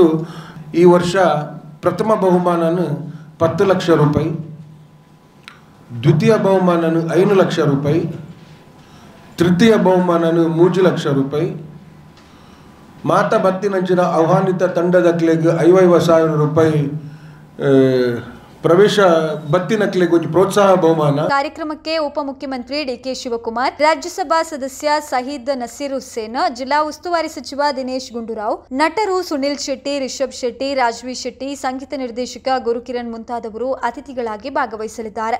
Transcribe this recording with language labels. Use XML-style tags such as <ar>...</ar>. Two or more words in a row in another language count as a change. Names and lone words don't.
<tcy>ಈ ವರ್ಷ ಪ್ರಥಮ ಬಹುಮಾನನು 10 ಲಕ್ಷ ರೂಪಾಯಿ, ದ್ವಿತೀಯ ಬಹುಮಾನನು 5 ಲಕ್ಷ ರೂಪಾಯಿ, ತೃತೀಯ ಬಹುಮಾನನು 3 ಲಕ್ಷ ರೂಪಾಯಿ, ಮಾತಾ ಬತ್ತಿನಂಚಿನ ಆಹ್ವಾನಿತ ತಂಡದಕ್ಲೆಗೆ 55,000 ರೂಪಾಯಿ ಪ್ರವೇಶ ಬತ್ತಿನಕ್ಲೆಗೆ ಪ್ರೋತ್ಸಾಹ ಬಹುಮಾನ.</tcy> <kn>ಕಾರ್ಯಕ್ರಮಕ್ಕೆ ಉಪಮುಖ್ಯಮಂತ್ರಿ ಡಿಕೆ ಶಿವಕುಮಾರ್, ರಾಜ್ಯಸಭಾ ಸದಸ್ಯ ಸಹೀದ್ ನಸೀರ್ ಹುಸೇನ್, ಜಿಲ್ಲಾ ಉಸ್ತುವಾರಿ ಸಚಿವ ದಿನೇಶ್ ಗುಂಡೂರಾವ್, ನಟರು ಸುನಿಲ್ ಶೆಟ್ಟಿ, ರಿಷಬ್ ಶೆಟ್ಟಿ, ರಾಜ್ವಿ ಶೆಟ್ಟಿ, ಸಂಗೀತ ನಿರ್ದೇಶಕ ಗುರುಕಿರಣ್ ಮುಂತಾದವರು ಅತಿಥಿಗಳಾಗಿ ಭಾಗವಹಿಸಲಿದ್ದಾರೆ.</kn>